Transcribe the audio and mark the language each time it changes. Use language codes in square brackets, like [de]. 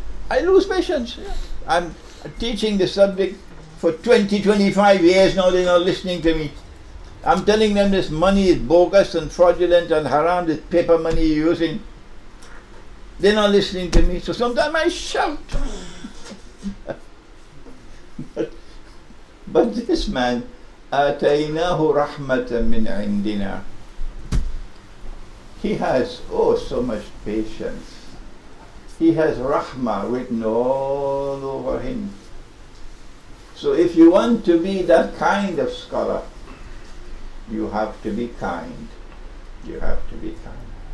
[en] I lose patience. Yeah. I'm teaching the subject for 20, 25 years now. They're not listening to me. I'm telling them this money is bogus and fraudulent and haram, this paper money you're using. They're not listening to me, so sometimes I shout. but this man, [ar] آتَيْنَاهُ رَحْمَةً مِنْ عِنْدِنَا. [en] He has, so much patience. He has rahmah written all over him. So if you want to be that kind of scholar, you have to be kind. You have to be kind.